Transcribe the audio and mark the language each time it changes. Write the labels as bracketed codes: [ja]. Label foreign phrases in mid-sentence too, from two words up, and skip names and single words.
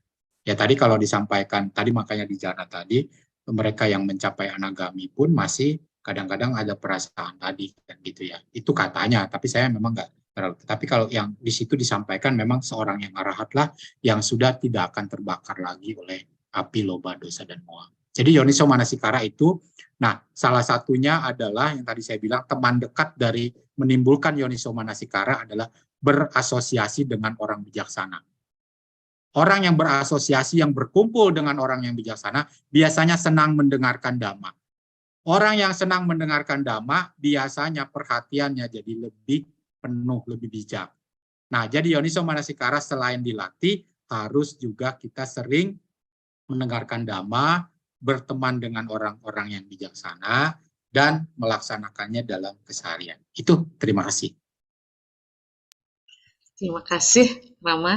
[id] Ya tadi kalau disampaikan, tadi makanya di Jana tadi, mereka yang mencapai anagami pun masih kadang-kadang ada perasaan tadi, kan gitu ya. Itu katanya, tapi saya memang nggak terlalu. Tapi kalau yang di situ disampaikan memang seorang yang arahatlah yang sudah tidak akan terbakar lagi oleh api loba, dosa, dan moha. Jadi [pi] yoniso manasikara [id] itu, nah salah satunya adalah yang tadi saya bilang teman dekat dari menimbulkan [pi] yoniso manasikara [id] adalah berasosiasi dengan orang bijaksana. Orang yang berasosiasi, yang berkumpul dengan orang yang bijaksana, biasanya senang mendengarkan dhamma. Orang yang senang mendengarkan dhamma, biasanya perhatiannya jadi lebih penuh, lebih bijak. Nah, jadi [pi] yoniso manasikara [id] selain dilatih, harus juga kita sering mendengarkan dhamma, berteman dengan orang-orang yang bijaksana, dan melaksanakannya dalam keseharian. Itu, terima kasih. Terima kasih, Rama,